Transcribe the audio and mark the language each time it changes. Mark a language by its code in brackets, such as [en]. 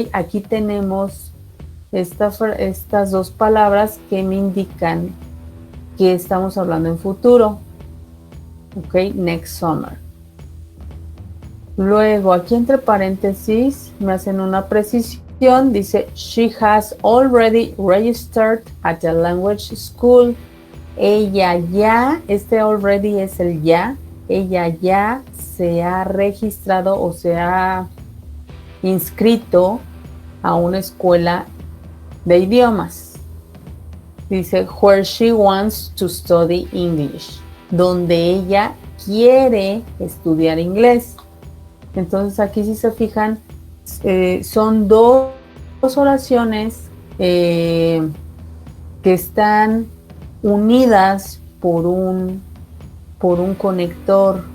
[es] Aquí tenemos estas dos palabras que me indican que estamos hablando en futuro. ¿Ok? [en] Next summer. [es] Luego, aquí entre paréntesis, me hacen una precisión. [en] Dice, she has already registered at the language school. [es] Ella ya, este already es el ya. Ella ya se ha registrado o se ha inscrito a una escuela de idiomas. [en] Dice, where she wants to study English. [es] Donde ella quiere estudiar inglés. Entonces aquí, si se fijan, son dos oraciones que están unidas por un conector.